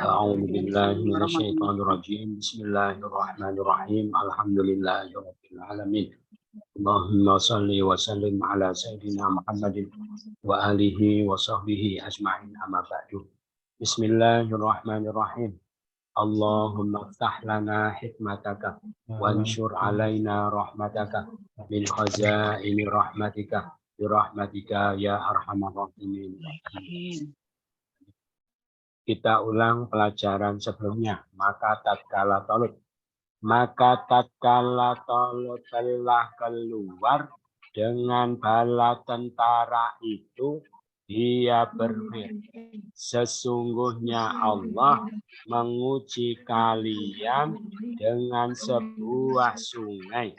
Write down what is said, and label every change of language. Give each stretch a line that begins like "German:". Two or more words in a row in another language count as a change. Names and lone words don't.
Arabic: أعوذ بالله من الشيطان الرجيم. بسم الله الرحمن الرحيم. الحمد لله رب العالمين. اللهم صل وسلم على سيدنا محمد وآله وصحبه أجمعين، أما بعد. بسم الله الرحمن الرحيم. اللهم افتح لنا حكمتك وانشر علينا رحمتك من خزائن رحمتك برحمتك يا أرحم الراحمين.
Indonesian: Kita ulang pelajaran sebelumnya. Maka tatkala Talut telah keluar dengan bala tentara itu, dia berfirman, sesungguhnya Allah menguji kalian dengan sebuah sungai.